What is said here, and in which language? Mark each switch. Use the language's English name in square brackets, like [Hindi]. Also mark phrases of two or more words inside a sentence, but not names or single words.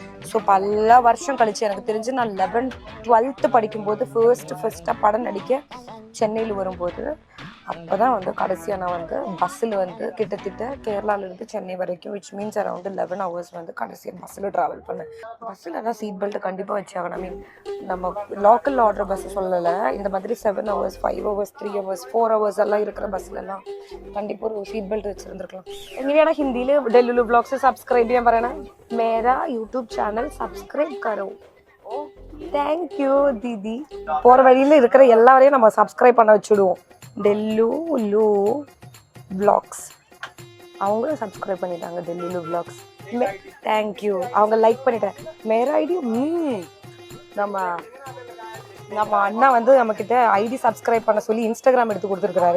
[Tamil] ஸோ பல வருஷம் கழிச்சு, எனக்கு தெரிஞ்சு நான் 11th 12th படிக்கும்போது ஃபர்ஸ்ட்டாக படம் நடிக்க சென்னையில் வரும்போது அப்பதான் வந்து கடைசியா நான் வந்து பஸ்ஸில் வந்து கிட்டத்தட்ட கேரளால இருந்து சென்னை வரைக்கும் [English] which means around 11 hours [Tamil] வந்து கடைசியா பஸ்ஸில் ட்ராவல் பண்ணேன். பஸ்ஸில் தான் [English] seat belt [Tamil] கண்டிப்பா வச்சாகணும். [English] I mean [Tamil] நம்ம [English] local order bus [Tamil] சொல்லலை, இந்த மாதிரி [English] 7 hours 5 hours 3 hours 4 hours [Tamil] எல்லாம் இருக்கிற பஸ்லலாம் கண்டிப்பா ஒரு [English] seat belt [Tamil] வச்சிருந்துருக்கலாம். எங்கேயாடா ஹிந்தியில் டெல்லுலு வ்ளாக்ஸ் சப்ஸ்கிரைப் [Malayalam] ചെയ്യാൻ പറയണേ. [Hindi] मेरा यूट्यूब चैनल सब्सक्राइब करो. [English] thank you தீதி. [Tamil] போகிற வழியில் இருக்கிற எல்லாரையும் நம்ம சப்ஸ்கிரைப் பண்ண வச்சுடுவோம். டெல்லுலு வ்ளாக்ஸ் அவங்களும் சப்ஸ்கிரைப் பண்ணிட்டாங்க. டெல்லுலு வ்ளாக்ஸ் தேங்க்யூ. அவங்க லைக் பண்ணிட்டேன். [Hindi] मेरा आईडी [Tamil] நம்ம அண்ணா வந்து நம்மக்கிட்ட ஐடி சப்ஸ்கிரைப் பண்ண சொல்லி இன்ஸ்டாகிராம் எடுத்து கொடுத்துருக்குறாரு.